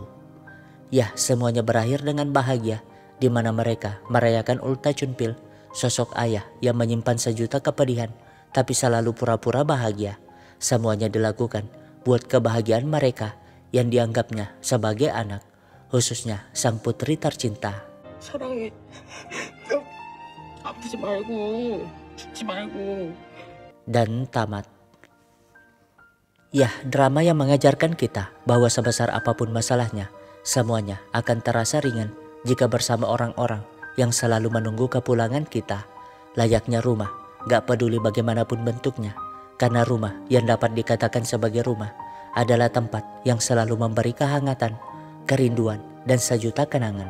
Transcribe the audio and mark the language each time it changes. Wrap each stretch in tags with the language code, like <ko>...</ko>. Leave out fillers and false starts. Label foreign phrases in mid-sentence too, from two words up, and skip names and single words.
<id>Ya, semuanya berakhir dengan bahagia, di mana mereka merayakan ultah Chunpil, sosok ayah yang menyimpan sejuta kepedihan, tapi selalu pura-pura bahagia. Semuanya dilakukan buat kebahagiaan mereka yang dianggapnya sebagai anak, khususnya sang putri tercinta.</id> <ko>사랑해. 아프지 말고, 죽지 말고.</ko> <id>Dan tamat. Ya, drama yang mengajarkan kita bahwa sebesar apapun masalahnya, semuanya akan terasa ringan jika bersama orang-orang yang selalu menunggu kepulangan kita. Layaknya rumah, gak peduli bagaimanapun bentuknya, karena rumah yang dapat dikatakan sebagai rumah adalah tempat yang selalu memberi kehangatan, kerinduan, dan sejuta kenangan.</id>